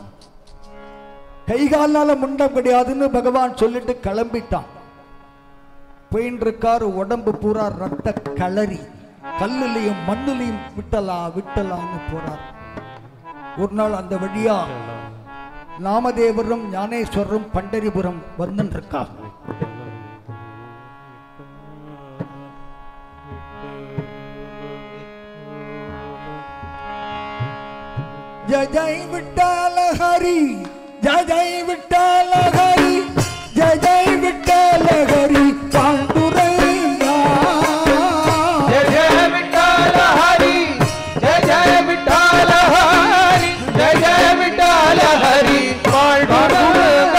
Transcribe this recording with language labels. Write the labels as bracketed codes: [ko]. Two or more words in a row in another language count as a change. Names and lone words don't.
[ta] கை காலால முண்டம் கிடையாதுன்னு பகவான் சொல்லிட்டு கிளம்பிட்டான். போயின்னு இருக்காரு, உடம்பு பூரா ரத்த களரி, கல்லுலையும் மண்ணுலையும் விட்டலான்னு போறார். ஒரு நாள் அந்த வழியா நாமதேவரும் ஞானேஸ்வரரும் பண்டரிபுரம் வந்துன்னு இருக்கார். [mr] जय जय विठ्ठल हरी, जय जय विठ्ठल हरी, जय जय विठ्ठल हरी पांडुरंगा. जय जय विठ्ठल हरी, जय जय विठ्ठल हरी, जय जय विठ्ठल हरी पांडुरंगा.